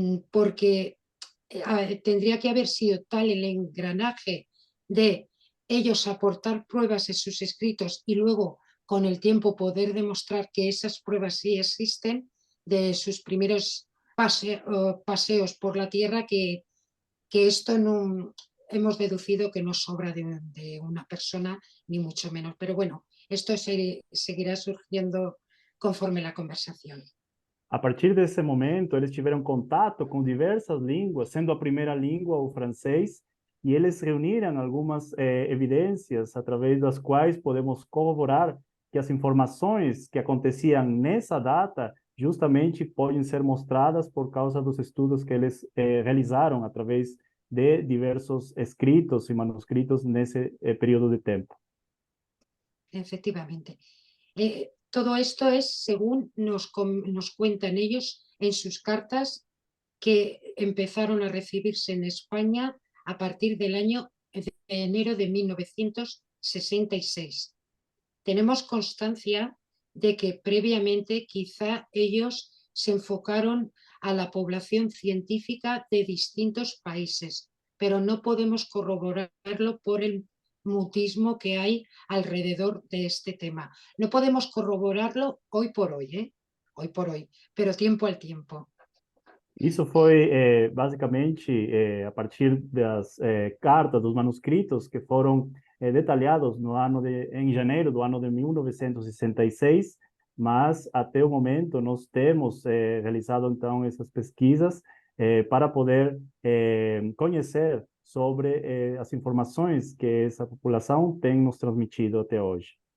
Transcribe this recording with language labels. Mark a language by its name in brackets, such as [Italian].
[Spanish] porque tendría que haber sido tal el engranaje de ellos aportar pruebas en sus escritos y luego con el tiempo poder demostrar que esas pruebas sí existen de sus primeros paseos por la Tierra, que esto no hemos deducido que no es obra de una persona, ni mucho menos. Pero bueno, esto seguirá surgiendo conforme la conversación. [Portuguese] A partir desse momento, eles tiveram contato com diversas línguas, sendo a primeira língua o francês, e eles reuniram algumas evidências através das quais podemos corroborar que as informações que aconteciam nessa data justamente podem ser mostradas por causa dos estudos que eles realizaram através de diversos escritos e manuscritos nesse período de tempo. [Spanish] Efectivamente. todo esto es según nos cuentan ellos en sus cartas que empezaron a recibirse en España a partir del año de enero de 1966. Tenemos constancia de que previamente quizá ellos se enfocaron a la población científica de distintos países, pero no podemos corroborarlo por el mutismo que hay alrededor de este tema. No podemos corroborarlo hoy por hoy, hoy por hoy, pero tiempo al tiempo. [Portuguese] Isso foi basicamente a partir das cartas, dos manuscritos que foram detalhados em janeiro do ano de 1966, mas até o momento nós temos realizado então essas pesquisas para poder conhecer sobre as informações que essa população tem nos transmitido até hoje.